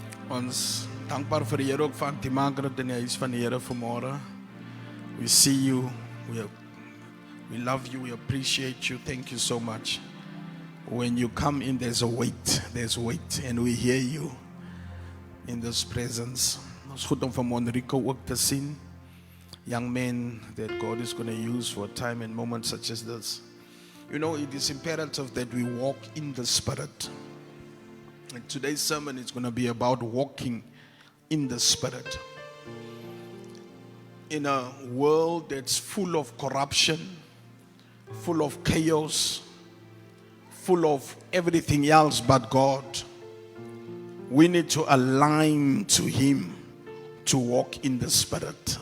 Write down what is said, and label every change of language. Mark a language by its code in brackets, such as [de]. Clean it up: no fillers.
[af] Ons dankbaar vir die Here ook van die Margaret in die huis van die Here vanmôre. [en] We see you, we love you, we appreciate you. Thank you so much. When you come in, there's weight, and we hear you in this presence. [af] Ons goed om van Enrico ook te sien. [en] Young men that God is going to use for a time and moments such as this. You know, it is imperative that we walk in the Spirit. And today's sermon is going to be about walking in the Spirit. In a world that's full of corruption, full of chaos, full of everything else but God, we need to align to Him to walk in the Spirit.